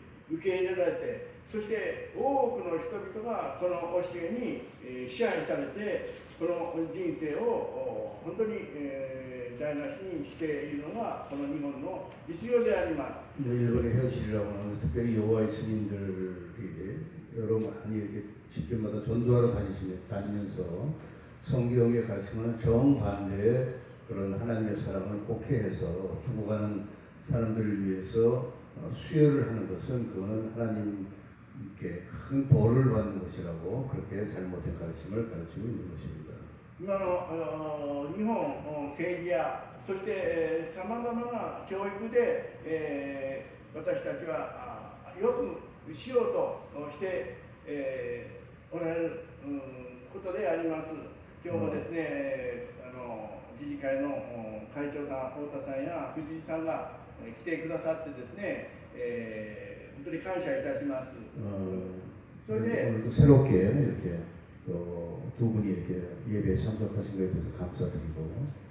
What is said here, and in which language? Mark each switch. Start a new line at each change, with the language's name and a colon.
Japanese: 受け入れられて、そして多くの人々がこの教えに、支配されて、この人生を本当に、台無しにしているのがこの日本の実情であります。
Korean: 일본의 현실이라고 하는 특별히 여호와의 증인들이 여러 많이 이렇게 집교마다 전도하러 다니면서 성경에 가르치는 정반대의 그런 하나님의 사랑을 곡해해서 죽어가는 사람들을 위해서 수혈을 하는 것은 그거는 하나님께 큰 벌을 받는 것이라고 그렇게 잘못된 가르침을 가르치고 있는 것입니다.
Japanese: 今の日本政治やそしてさまざまな教育で、私たちはよくしようとして、おられることであります。今日もですね、理事会の会長さん、太田さんや藤井さんが来てくださってですね、本当に感謝いたします。それで
Korean: 오늘도 새롭게 이렇게 두 분이 이렇게 예배에 참석하신 것에 대해서 감사드리고